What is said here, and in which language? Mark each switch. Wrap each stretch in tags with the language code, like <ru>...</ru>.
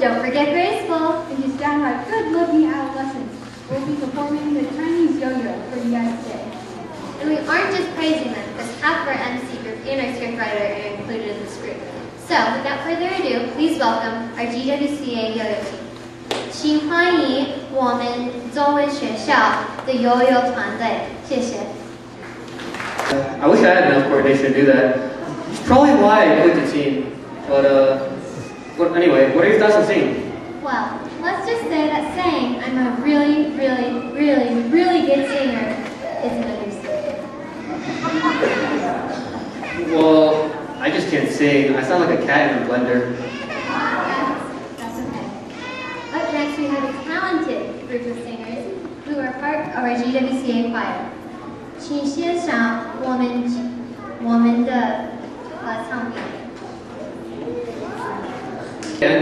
<en>Don't forget graceful. and just downright good-looking adolescents will be performing the Chinese yo-yo for you guys today. And we aren't just praising them, because half of our MC group and our scriptwriter are included in this group. So, without further ado, please welcome our GWCA yo-yo team.</en> <zh>请欢迎我们中文学校的悠悠团队，谢谢。</zh> <en>I wish I had enough coordination to do that. It's probably why I quit the team. But anyway, what are your thoughts on singing? Well, let's just say that saying I'm a really, really, really, really good singer is an understatement. Well, I just can't sing. I sound like a cat in a blender. That's okay. Up next, we have a talented group of singers who are part of our GWCA choir.</en> <zh>请欣赏我们的合唱表演。</zh>